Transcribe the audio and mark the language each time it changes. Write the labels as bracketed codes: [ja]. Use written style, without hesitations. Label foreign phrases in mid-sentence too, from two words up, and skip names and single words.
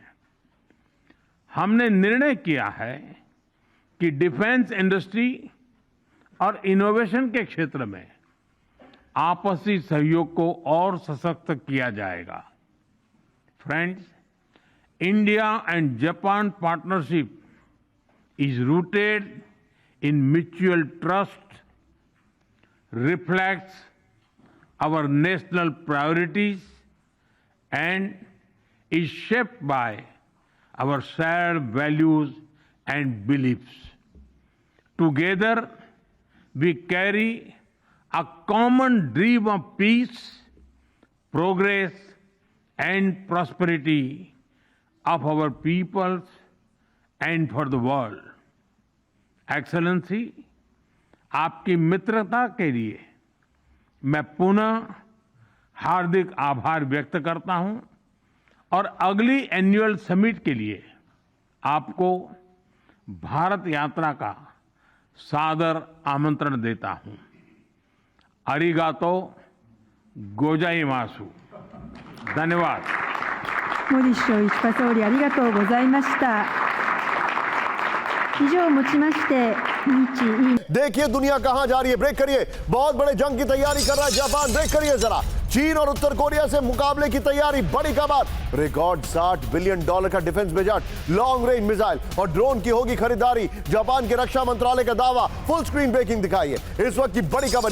[hi] हमने निर्णय किया है कि [en] defence industry [hi] और इनोवेशन के क्षेत्र में आपसी सहयोग को और सशक्त किया जाएगा। [en] Friends, India and Japan partnership is rooted in mutual trust, reflects our national priorities and is shaped by our shared values and beliefs. Together, we carry a common dream of peace, progress, and prosperity of our peoples and for the world. Excellency, [hi] आपकी मित्रता के लिए मैं पुनः हार्दिक आभार व्यक्त करता हूं और अगली [en] annual summit [hi] के लिए आपको भारत यात्रा का सादर आमंत्रण देता हूं। [ja] ありがとうございます. [hi] धन्यवाद। [ja] モディ首相、石破総理ありがとうございました。以上をもちまして日印 [hi] देखिए दुनिया कहां जा रही है। ब्रेक करिए। बहुत बड़े जंग की तैयारी कर रहा है जापान। ब्रेक करिए जरा। चीन और उत्तर कोरिया से मुकाबले की तैयारी। बड़ी खबर, रिकॉर्ड $60 बिलियन का [en] defence budget, long range missile [hi] और ड्रोन की होगी खरीदारी। जापान के रक्षा मंत्रालय का दावा। [en] full screen breaking [hi] दिखाइए इस वक्त की बड़ी खबर।